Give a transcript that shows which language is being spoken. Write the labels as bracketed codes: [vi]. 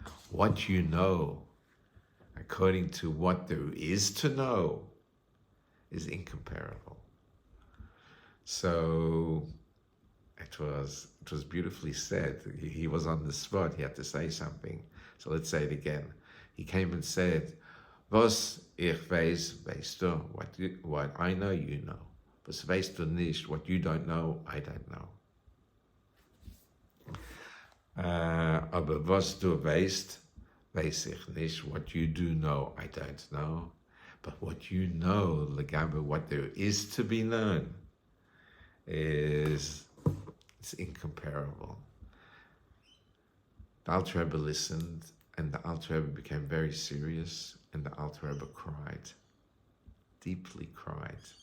[en] What you know, according to what there is to know, is incomparable. So it was beautifully said. He was on the spot. He had to say something. So let's say it again. He came and said, [yi] "Was ich weiß, weißt du." [en] What I know, you know. [yi] Was weißt du nicht. [en] What you don't know, I don't know. [yi] Aber was du weißt, weiß ich nicht. [en] What you do know, I don't know. But what you know, legabe, what there is to be known, it's incomparable. The Alter Rebbe listened, and the Alter Rebbe became very serious, and the Alter Rebbe cried, deeply cried.